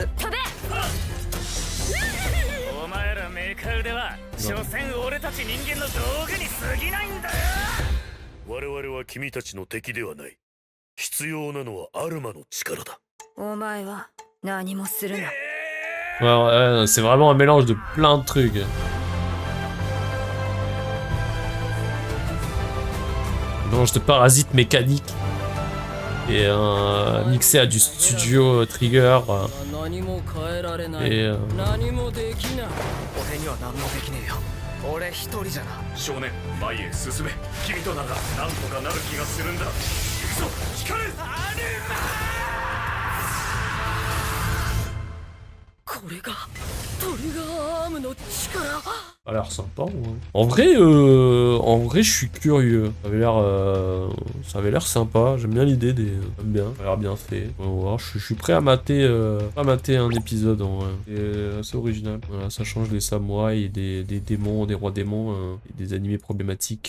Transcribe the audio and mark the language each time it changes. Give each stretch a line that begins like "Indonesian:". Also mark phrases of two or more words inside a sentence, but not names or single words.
Japanese: 飛べ。お前らメカウでは所詮俺たち人間の道具に過ぎないんだよ。我々は君たちの敵ではない。必要なのはアルマの力だ。お前は何もするな。
French: Ouais, c'est vraiment un mélange de plein de trucs. Mélange de parasites mécaniques et mixé à du studio Trigger et
Japanese: 俺一人じゃな。少年、前へ進め。君とならなんとかなる気がするんだ。行くぞ、光る。これがトリガーアームの力。
French: Ça a l'air sympa, ouais. En vrai, je suis curieux. Ça avait l'air sympa. J'aime bien l'idée des. J'aime bien. Ça a l'air bien fait. On va voir. Je suis prêt à mater un épisode en vrai. C'est assez original. Voilà, ça change des samouraïs et des démons, des rois démons et des animés problématiques.